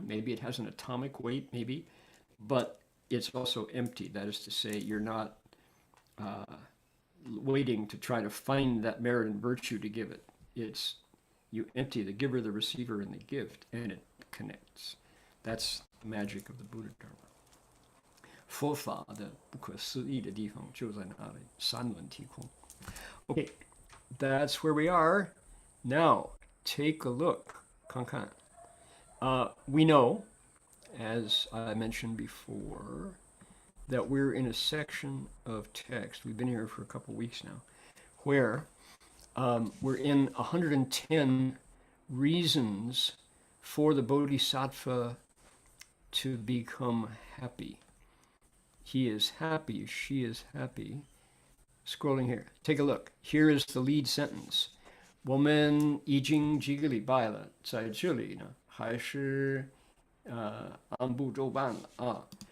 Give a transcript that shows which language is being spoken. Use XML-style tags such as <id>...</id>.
<en>Maybe it has an atomic weight, maybe, but it's also empty. That is to say, you're not waiting to try to find that merit and virtue to give it. It's you empty the giver, the receiver, and the gift, and it connects. That's the magic of the Buddha Dharma.</en> <zh>佛法的不可思议的地方就在哪里？三轮体空。</zh> <en>Okay, that's where we are. Now, take a look.</en> <zh>看看。</zh> <en>We know, as I mentioned before, that we're in a section of text. We've been here for a couple weeks now, where we're in 110 reasons for the Bodhisattva to become happy. He is happy, she is happy. Scrolling here, take a look. Here is the lead sentence.</en> <zh>我们已经几个礼拜了，在这里呢，还是按部就班了啊。</zh>